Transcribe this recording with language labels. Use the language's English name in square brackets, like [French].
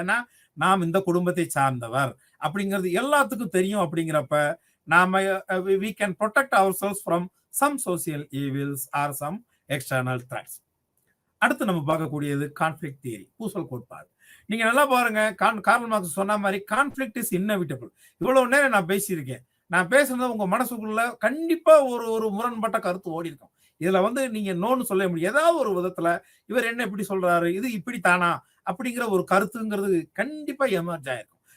[Tamil] ஏன்னா நாம் இந்த குடும்பத்தை சார்ந்தவர் அப்படிங்கிறது எல்லாத்துக்கும் தெரியும். அப்படிங்கிறப்ப நாம [English] we can protect ourselves from some social evils or some external threats. [Tamil] அடுத்து நம்ம பார்க்கக்கூடியது கான்ஃபிளிக்ட் தியரி, பூசல் கோட்பாடு. நீங்க நல்லா பாருங்க, கார்ல் மார்க்ஸ் சொன்ன மாதிரி [English] Conflict is inevitable. [Tamil] இவ்வளவு நேரம் நான் பேசியிருக்கேன். நான் பேசுறது உங்க மனசுக்குள்ள கண்டிப்பா ஒரு முரண்பட்ட கருத்து ஓடி இருக்கும். இதுல வந்து நீங்க நோன்னு சொல்ல முடியும். ஏதாவது ஒரு விதத்துல இவர் என்ன இப்படி சொல்றாரு, இது இப்படி தானா அப்படிங்கிற ஒரு கருத்துங்கிறது கண்டிப்பா எமர்ஜ் ஆயிருக்கும்.